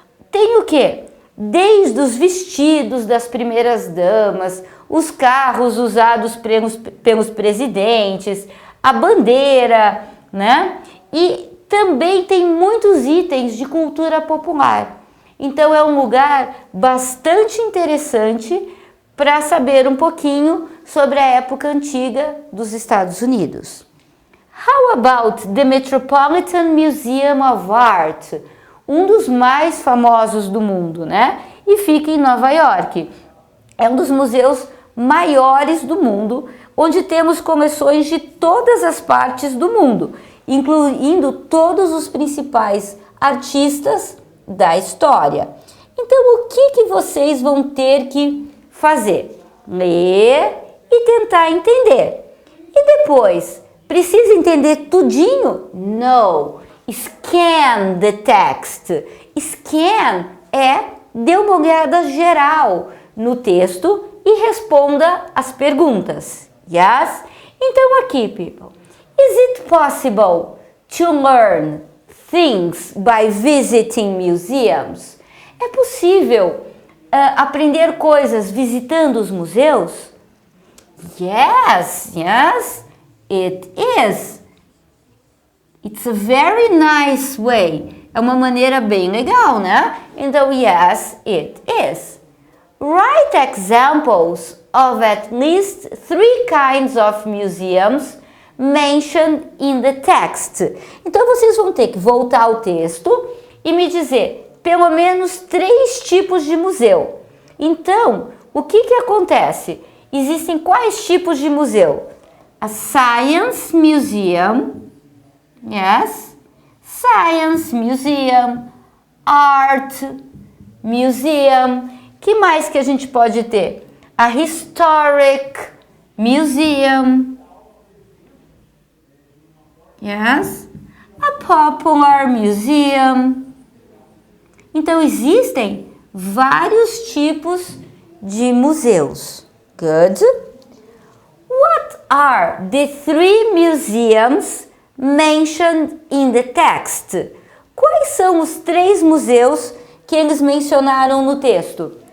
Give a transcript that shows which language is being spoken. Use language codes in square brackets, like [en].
[pt] Tem o quê? Desde os vestidos das primeiras damas, os carros usados pelos presidentes, a bandeira, né? E também tem muitos itens de cultura popular. Então é um lugar bastante interessante para saber um pouquinho sobre a época antiga dos Estados Unidos. [en] How about the Metropolitan Museum of Art? [pt] Um dos mais famosos do mundo, né? E fica em Nova York. É um dos museus maiores do mundo, onde temos coleções de todas as partes do mundo, incluindo todos os principais artistas da história. Então, o que vocês vão ter que fazer? Ler e tentar entender. E depois, precisa entender tudinho? Não. [en] Scan the text. [pt] Scan é dê uma olhada geral no texto e responda as perguntas. Yes? Então aqui, people. [en] Is it possible to learn things by visiting museums? [pt] É possível aprender coisas visitando os museus? [en] Yes, yes, it is. It's a very nice way. [pt] É uma maneira bem legal, né? Então, [en] yes, it is. Write examples of at least 3 kinds of museums mentioned in the text. [pt] Então, vocês vão ter que voltar ao texto e me dizer pelo menos 3 tipos de museu. Então, o que acontece? Existem quais tipos de museu? [en] A Science Museum, yes, Science Museum, Art Museum. [pt] Que mais que a gente pode ter? [en] A Historic Museum, yes, a Popular Museum. [pt] Então existem vários tipos de museus. [en] Good. What are the 3 museums mentioned in the text? [pt] Quais são os 3 museus que eles mencionaram no texto?